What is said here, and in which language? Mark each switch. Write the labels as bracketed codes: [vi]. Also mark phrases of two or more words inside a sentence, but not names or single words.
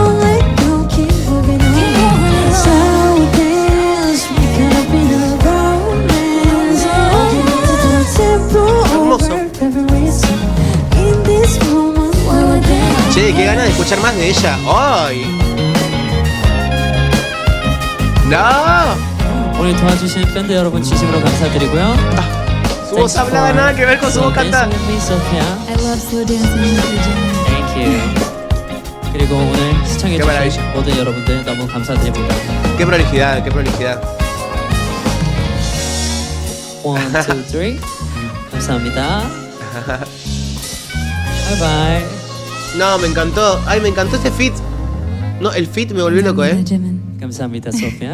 [es] Hermoso. Che, qué ganas de escuchar más de ella. ¡Ay! ¡No! [ko] 오늘 도와주신 밴드 여러분 진심으로 감사드리고요. [es] Su voz hablada nada que ver con su voz cantada. [en] I love slow dancing with you, Jimmy. Thank you. [ko] 그리고 오늘 시청해주신 모든 여러분들 너무 감사드립니다. [es] Qué prolijidad, qué prolijidad. 1, 2, 3. [ko] 감사합니다. [en] Bye bye. [es] No, me encantó. Ay, me encantó este feat. No, el feat me volvió loco, ¿eh? [ko] 감사합니다, Sofía.